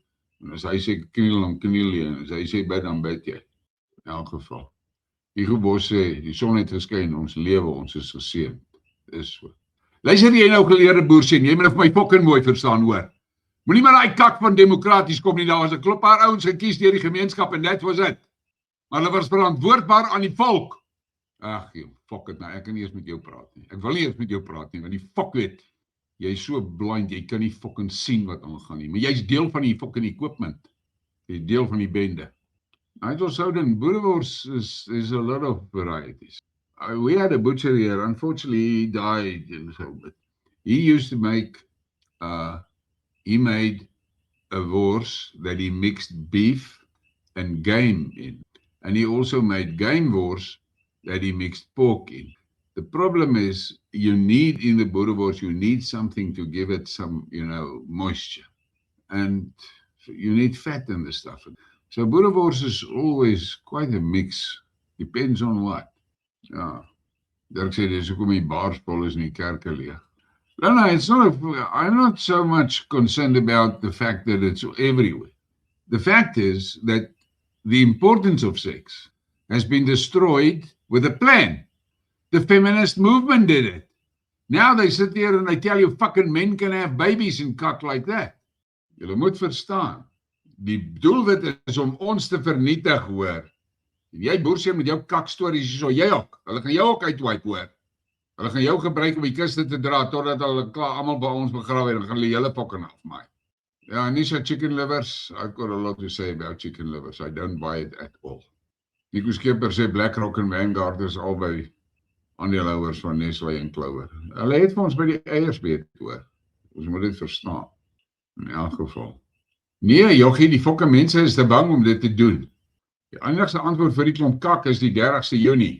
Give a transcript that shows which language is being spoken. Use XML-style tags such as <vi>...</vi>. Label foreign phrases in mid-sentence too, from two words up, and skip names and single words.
<af>En as hy sê kniel, dan kniel jy, en as hy sê bid, dan bid jy. In elk geval. Hugo Boss sê, die son het geskyn, ons lewe, ons is geseënd. Is so. Luister jy nou geleerde boer sê, jy moet vir my fucking mooi verstaan, hoor. Moenie maar daai kak van demokraties kom nie, daar was 'n klop paar ouens gekies deur die gemeenskap en</af> <en>that was it.</en> <af>Maar hulle was verantwoordbaar aan die volk. Ag, joh,</af> <en>fuck it</en> <af>nou, ek kan nie eens met jou praat nie. Ek wil nie eens met jou praat nie, want die fuck weet, jy is so blind, jy kan nie fucking sien wat aangaan nie, maar jy's deel van die</af> <en>fucking equipment.</en> <af>Jy's deel van die bende.</af> <en>Nigel Souden, boerewors is a lot of varieties. We had a butcher here, unfortunately he died, but he used to make, he made a wors that he mixed beef and game in. And he also made game wors that he mixed pork in. The problem is, you need in the boerewors, you need something to give it some, moisture. And you need fat in the stuff. So boerewors is always quite a mix. Depends on what.</en> <af>Ja. Dirk sê, dis hoekom die baarspol is in die kerke leeg.</af> <en>No, I'm not so much concerned about the fact that it's everywhere. The fact is that the importance of sex has been destroyed with a plan. The feminist movement did it. Now they sit there and they tell you fucking men can have babies and cock like that.</en> <af>Julle moet verstaan. Die doelwit is om ons te vernietig, hoor. En jy boerseun met jou kak stories, so jy ook. Hulle gaan jou ook uitwipe, hoor. Hulle gaan jou gebruik om die kiste te dra totdat hulle klaar almal by ons begrawe en dan gaan hulle julle fucking afmaai. Ja,</af> <en>Nisha chicken livers, I've got a lot to say about chicken livers. I don't buy it at all.</en> <af>Nico Skipper sê BlackRock en Vanguard is albei aandeelhouers van Nestlé en Clover. Hulle het vir ons by die eiers beet hoor. Ons moet dit verstaan. In elk geval. Nee, joggie, die fucking mense is te bang om dit te doen. Die enigste antwoord vir die klomp kak is die 30ste Junie.</af>